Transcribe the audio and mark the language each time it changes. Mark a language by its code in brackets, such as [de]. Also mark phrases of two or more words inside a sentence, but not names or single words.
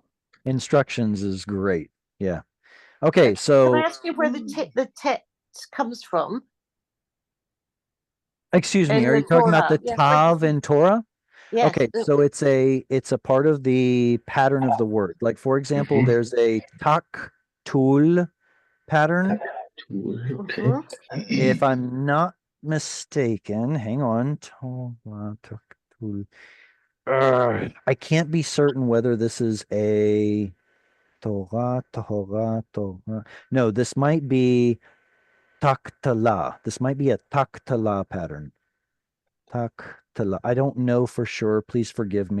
[en] Instructions is great. Yeah. Okay, so Can I ask you where the text comes from? excuse me, in are the you talking about the Torah? Yes, Tav in Torah? Yes. Okay, so it's a part of the pattern of the word. Like for example, there's a tak tul pattern. Mhm. If I'm not mistaken, hang on. Torah, tak, tul. I can't be certain whether this is a Torah. No, this might be taktala. This might be a taktala pattern. Taktala. I don't know for sure. Please forgive me.